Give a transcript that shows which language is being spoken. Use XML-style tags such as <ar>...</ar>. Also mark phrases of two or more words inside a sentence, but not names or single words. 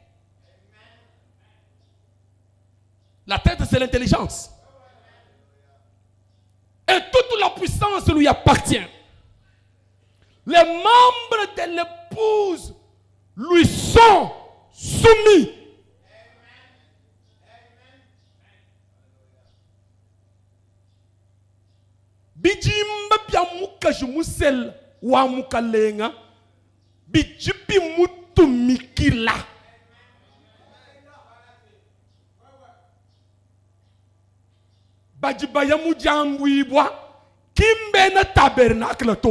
<fr>La tête, c'est l'intelligence. Et toute la puissance lui appartient. Les membres de l'épouse lui sont soumis.</fr> <lua>Bijimba bya mukajumusel wa mukalenga bijibi mutumikila. Bajibaya mujambwibwa kimbe na tabernacle to.</lua>